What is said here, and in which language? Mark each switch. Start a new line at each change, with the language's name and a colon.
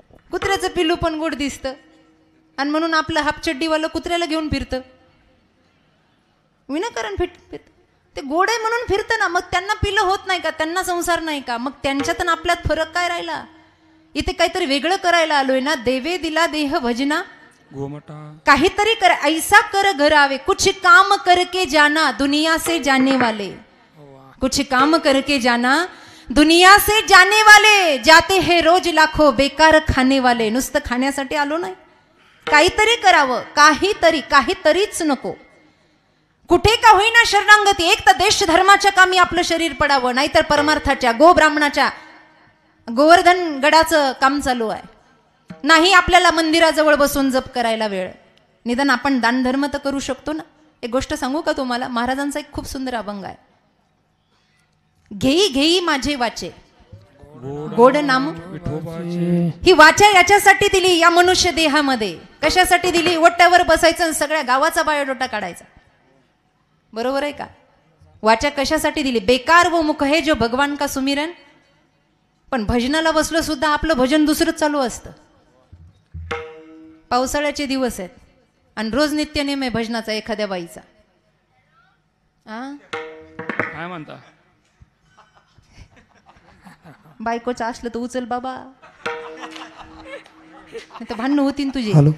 Marathi: कुत्र्याचं पिल्लू पण गोड दिसतं आणि म्हणून आपलं हापचड्डीवालं कुत्र्याला घेऊन फिरतं. विनाकारण फिरत ते गोड आहे म्हणून फिरतं ना. मग त्यांना पिलं होत नाही का? त्यांना संसार नाही का? मग त्यांच्यात आणि आपल्यात फरक काय राहिला? इथे काहीतरी वेगळं करायला आलोय ना. देवे दिला देह भजना गोमटा, काहीतरी कर
Hindi: ऐसा कर घर आवे, कुछ काम करके जाना दुनिया से जाने वाले, कुछ काम करके जाना दुनिया से जाने वाले, जाते हैं रोज लाखो बेकार खाने वाले.
Marathi: नुसतं खाण्यासाठी आलो नाही, काहीतरी करावं, काहीतरीच नको. कुठे का होईना शरणांगती. एक तर देश धर्माच्या कामी आपलं शरीर पडावं, नाहीतर परमार्थाच्या गो ब्राह्मणाच्या गोवर्धन गडाचं काम चालू आहे. नाही आपल्याला मंदिराजवळ बसून जप करायला वेळ. निदान आपण दानधर्म तर करू शकतो ना. एक गोष्ट सांगू का तुम्हाला? महाराजांचा एक खूप सुंदर अभंग आहे. घेई घेई माझे वाचे गोड नाम. ही वाचा याच्यासाठी दिली या मनुष्य देहामध्ये. कशासाठी दिली? ओट्यावर बसायचं आणि सगळ्या गावाचा बायोडोटा काढायचा. बरोबर आहे का? वाचा कशासाठी दिली?
Hindi: बेकार वो मुख है जो भगवान का सुमिरन.
Marathi: पण भजनाला बसलो सुद्धा आपलं भजन दुसरंच चालू असतं. पावसाळ्याचे दिवस आहेत आणि रोज नित्यनेम आहे भजनाचा एखाद्या बाईचा. काय म्हणता? बायकोचं असलं तर उचल बाबा, नाही तर भांडणं होतीन तुझी.